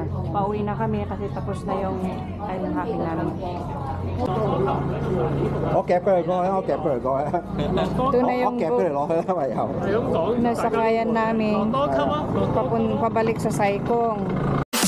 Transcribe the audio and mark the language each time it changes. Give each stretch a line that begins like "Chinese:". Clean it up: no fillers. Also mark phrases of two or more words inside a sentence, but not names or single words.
Filipino: Pauwi na kami kasi tapos na yung
English: island hopping
Filipino: namin.
Cantonese: 我夾俾佢講，我夾俾佢講。
Filipino: Ito na yung
Cantonese: 我夾俾你攞去啦，唯有。
Filipino: nasakayan namin pabalik sa Saikong.